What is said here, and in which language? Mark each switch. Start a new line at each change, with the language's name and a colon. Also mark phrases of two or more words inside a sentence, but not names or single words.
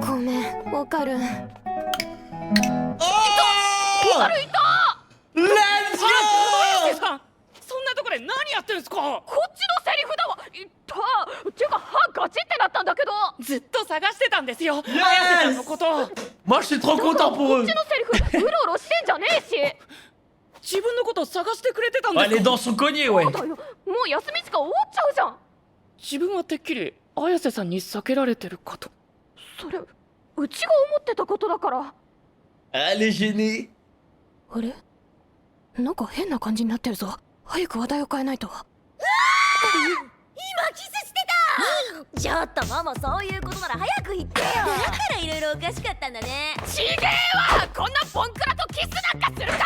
Japanese: ごめんオカル。
English: Let's
Japanese: 綾瀬
English: go.
Japanese: さん、そんなとこで何やってんすか。こっちのセリフだわ。いったてか歯ガチってなったんだけど。ずっと探してたんですよ、綾瀬さんのこと。
French: Moi, je suis trop content pour
Japanese: こ
French: eux.
Japanese: っちのセリフうろうろしてんじゃねえし。自分のこと探してくれてたんで
French: Ouais,
Japanese: す
French: les
Japanese: か。
French: dents sont cognées, ouais.
Japanese: だよもう休み時間終わっちゃうじゃん。自分はてっきり綾瀬さんに避けられてるかと。それうちが思ってたことだから。
French: Elle est gênée.
Japanese: あれなんか変な感じになってるぞ。早く話題を変えないと。今キスしてた。ちょっとママ、そういうことなら早く言ってよ。だからいろいろおかしかったんだね。ちげえわ。こんなボンクラとキスなんかするか。